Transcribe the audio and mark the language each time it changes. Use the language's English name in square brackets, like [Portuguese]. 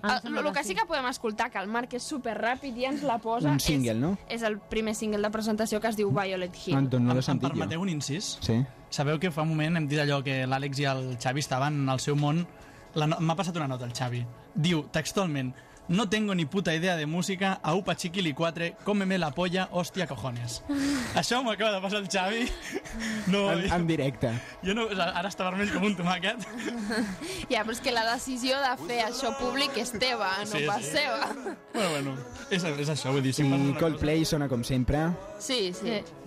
[Catalan] el que sí que podem escoltar, que el Marc és superràpid i ens la posa... Un single, és, no? És el primer single de presentació que es diu Violet Hill. Anton, no l'he sentit jo. Em permeteu un incís? Sí. Sabeu que fa un moment hem dit allò que l'Àlex i el Xavi estaven al seu món... M'ha passat una nota, el Xavi. Diu, textualment, [Spanish] No tengo ni puta idea de música, a upa chiquili 4, cómeme la polla, hostia cojones. [Catalan] Això m'ho acaba de passar el Xavi. No, en directe. Jo no, ara està vermell com un tomàquet. Ja, però és que la decisió de fer això públic és teva, no sí, pas sí. Seva. Bueno, bueno, és això, vull dir. Si i Coldplay cosa... sona com sempre. Sí, sí.